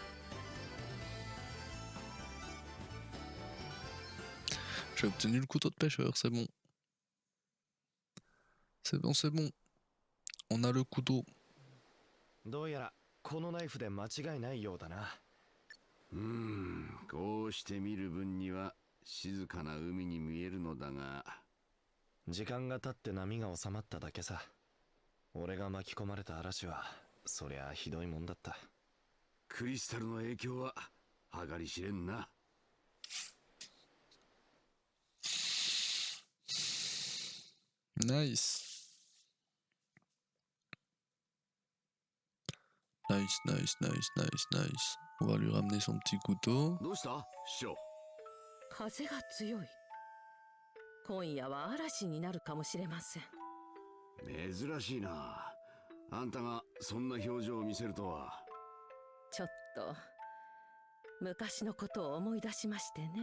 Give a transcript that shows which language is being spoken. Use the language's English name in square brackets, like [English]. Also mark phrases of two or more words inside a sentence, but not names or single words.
[French] J'ai obtenu le couteau de pêcheur, c'est bon. C'est bon, c'est bon. On a le couteau. [Japanese] どうやらこのナイフで間違いないようだな。こうして見る分には静かな海に見えるのだが、時間が経って波が収まっただけさ。俺が巻き込まれた嵐はそりゃひどいもんだった。クリスタルの影響は計り知れんな。 [English] Nice. Nice, nice, nice, nice, nice. [French] On va lui ramener son petit couteau. [Japanese] どうした師匠？風が強い。今夜は嵐になるかもしれません。珍しいな。あんたがそんな表情を見せるとは。ちょっと昔のことを思い出しましてね。